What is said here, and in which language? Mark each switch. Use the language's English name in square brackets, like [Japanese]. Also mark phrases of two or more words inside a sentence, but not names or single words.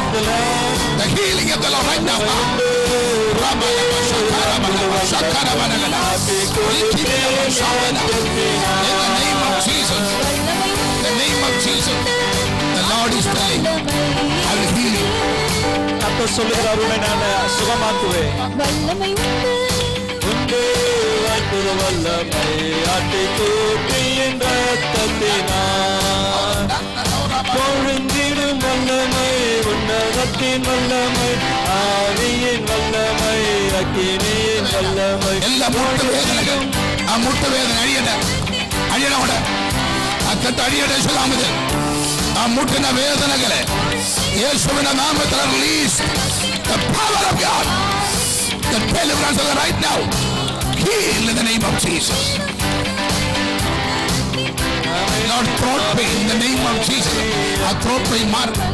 [English] The healing of the Lord right now. In the name of Jesus. The name of Jesus. The Lord is telling, I will heal you. [Tamil] கர்த்தர் சொல்லுகிறார், உன்னை நான் சுகமாக்குவேன். வல்லமை உண்டு அற்புத வல்லமை, ஆட்டுக்குட்டியின் இரத்தத்தினால் பொழிந்திடும் வல்லமை, உன்னதத்தின் வல்லமை, ஆவியின் வல்லமை, அக்கினியின் வல்லமை. [Malayalam] എല്ലാ മുട്ടുവേദനകൾ ആ മുട്ടുവേദന അഴിയട്ടെ അഴിയണോടെ അക്കത്ത് അഴിയട്ടെ യേശുനാമത്തിൽ ആ മുട്ടിന്റെ വേദനകളെ യേശുവിന്റെ നാമത്തിൽ റിലീസ് [English] the power of God, the deliverance of God right now. Heal in the name of Jesus. Lord, throat pain in the name of Jesus. A throat pain mark.